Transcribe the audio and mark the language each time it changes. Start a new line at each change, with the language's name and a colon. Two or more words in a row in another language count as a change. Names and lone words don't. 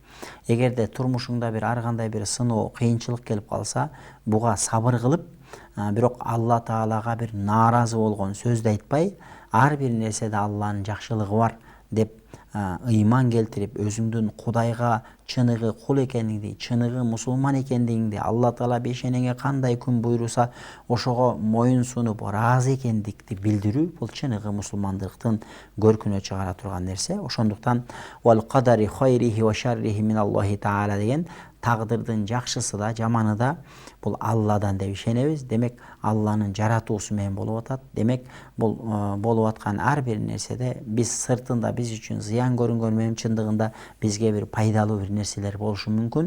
Kyrgyz: Эгерде турмушуңда бир ар кандай бир сыноо, кыйынчылык келип калса, буга сабыр кылып, бирок Алла Таалага бир нааразы болгон сөздү айтпай, ар бир нерседе Алланын жакшылыгы бар деп ыйман келтирип, өзүңдүн Кудайга чыныгы кул экендигиңди, чыныгы мусулман экендигиңди, Алла Таала бешенеңе кандай күн буйруса, ошого моюн сунуп, ыраазы экендикти билдирүү, бул чыныгы мусулмандыктын көркүнө чыгара турган нерсе. Ошондуктан
Arabic: والقدر خيره وشره من الله تعالى
Kyrgyz: деген тагдырдын жакшысы да, жаманы да бул Алладан деп ишенебиз. Демек, Алланын жаратуусу менен болуп атат. Демек, бул болуп аткан ар бир нерседе биз сыртында биз үчүн зыян көрүнгөнү менен чындыгында бизге бир пайдалуу бир нерселер болушу мүмкүн.